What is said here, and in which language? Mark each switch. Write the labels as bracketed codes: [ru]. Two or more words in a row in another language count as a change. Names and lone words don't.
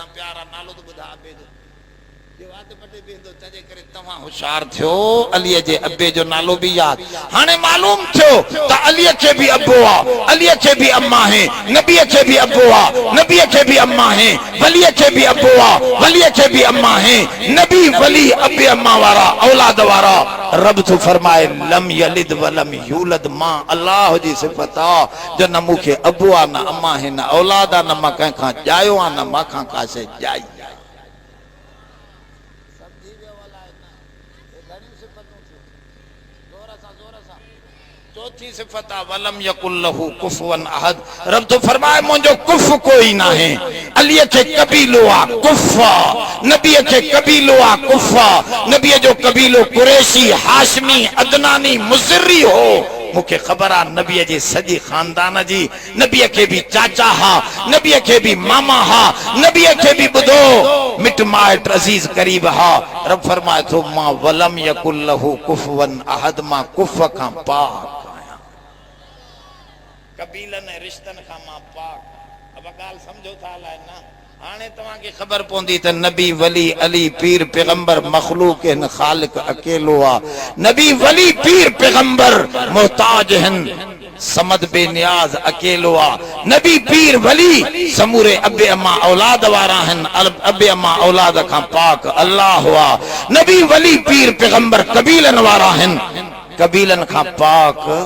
[sd] प्यारा नालो त ॿुधा अबे जो तंहिंजे करे तव्हां होशियार थियो अलीअ जे अबे जो नालो बि यादि हाणे मालूम थियो त अलीअ खे बि अबो आहे अलीअ खे बि अम्मा है नबीअ खे बि अबो आहे नबीअ खे बि अम्मा है वलीअ खे बि अबो आहे वलीअ खे बि अम्मा है नबी वली अबे अम्मा वारा औलाद वारा रब तो फरमाए [ar] لم يلد ولم يولد [sd] मां अल्लाह जी सिफ़त आहे जो न मूंखे अबो आहे न अम्मा है न औलाद आहे न मां कंहिंखां ॼायो आहे न मां खां का शइ ॼाई चौथी सिफत [ar] ولم يكن له كفوا أحد [sd] रब तो फरमाए मुंहिंजो कुफ कोई ना है अलीअ खे कबीलो आ कुफा नबीअ खे कबीलो आ कुफा नबीअ जो कबीलो कुरैशी हाशमी अदनानी मुज़र्री हो मूंखे ख़बर आहे नबीअ जे सॼे ख़ानदान जी नबीअ खे बि चाचा हा नबीअ खे बि मामा हा नबीअ खे बि ॿुधो मिट माइट अज़ीज करीब हा रब फरमाए थो मां [ar] ولم يكن له كفوا أحد [sd] मां कुफ खां पाक कबीलनि ऐं रिश्तनि खां मां पाक अब ॻाल्हि सम्झो था अलाए न हाणे तव्हांखे ख़बर पवंदी त नबी वली अली पीर पैगंबर मखलूक हिन ख़ालिक अकेलो आहे नबी वली पीर पैगंबर मोहताज हिन समद बेनियाज अकेलो आहे नबी पीर वली समूरे अबे अम्मा औलाद वारा हिन अबे अम्मा औलाद खां पाक अल्लाह आहे नबी वली पीर पैगंबर कबीलनि वारा हिन कबीलनि खां पाक